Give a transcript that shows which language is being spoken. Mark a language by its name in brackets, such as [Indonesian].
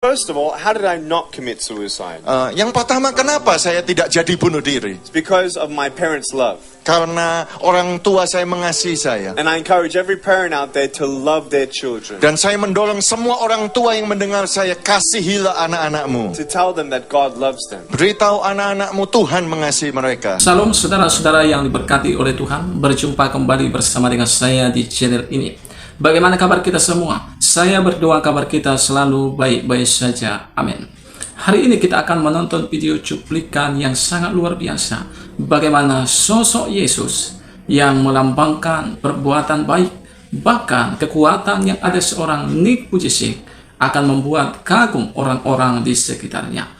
[English] First of all, how did I not commit suicide? [Indonesian] Yang pertama, kenapa saya tidak jadi bunuh diri? [English] It's because of my parents' love. [Indonesian] Karena orang tua saya mengasihi saya. [English] And I encourage every parent out there to love their children. [Indonesian] Dan saya mendorong semua orang tua yang mendengar saya, kasihilah anak-anakmu. [English] To tell them that God loves them. [Indonesian] Beritahu anak-anakmu Tuhan mengasihi mereka. Salam saudara-saudara yang diberkati oleh Tuhan. Berjumpa kembali bersama dengan saya di channel ini. Bagaimana kabar kita semua? Saya berdoa kabar kita selalu baik-baik saja. Amin. Hari ini kita akan menonton video cuplikan yang sangat luar biasa. Bagaimana sosok Yesus yang melambangkan perbuatan baik, bahkan kekuatan yang ada seorang Nick Vujicic akan membuat kagum orang-orang di sekitarnya.